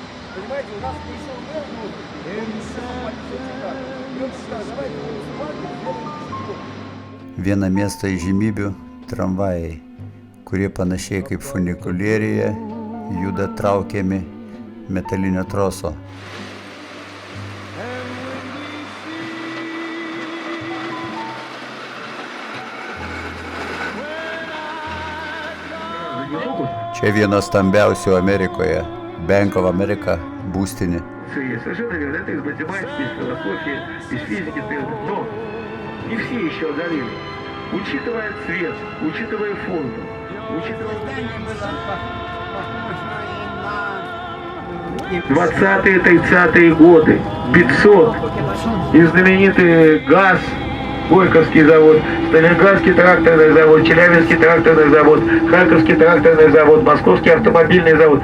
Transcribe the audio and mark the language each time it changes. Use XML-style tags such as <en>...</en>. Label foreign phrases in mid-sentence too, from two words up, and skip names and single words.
<ru>Понимаете, у нас пришел мэр новый, и он сказал, давайте муниципальный сделаем пешеход.</ru> <lt>Viena miesto įžymybių – tramvajai, kurie panašiai kaip funikulierijoje juda traukiami metalinio troso. Čia vienas stambiausių Amerikoje – Bank of America būstinė.</lt> <ru>Совершенно верно, это из математики, из философии, из физики, но не все еще одарили. Учитывая цвет, учитывая форму, учитывая... 20-е, 30-е годы, 500, и знаменитый ГАЗ, Горьковский завод, Сталинградский тракторный завод, Челябинский тракторный завод, Харьковский тракторный завод, Московский автомобильный завод.</ru>